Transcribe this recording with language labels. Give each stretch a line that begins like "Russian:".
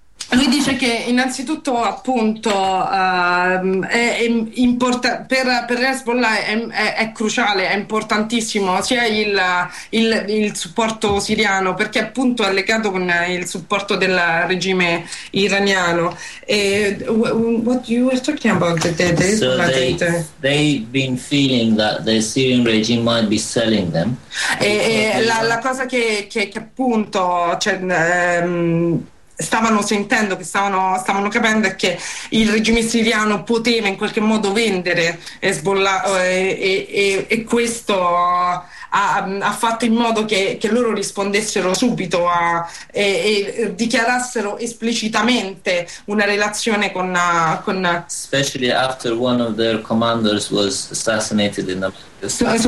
Italian: Lui dice che innanzitutto appunto per Hezbollah è cruciale, è importantissimo sia il supporto siriano, perché appunto è legato con il supporto del regime iraniano.
English: E what you were talking about the so they've been feeling that the Syrian regime might be selling them.
Italian: La cosa che appunto stavano capendo che il regime siriano poteva in qualche modo vendere Hezbollah, e questo ha fatto in modo che loro rispondessero subito e dichiarassero esplicitamente una relazione con
English: especially after one of their commanders was assassinated in Damascus.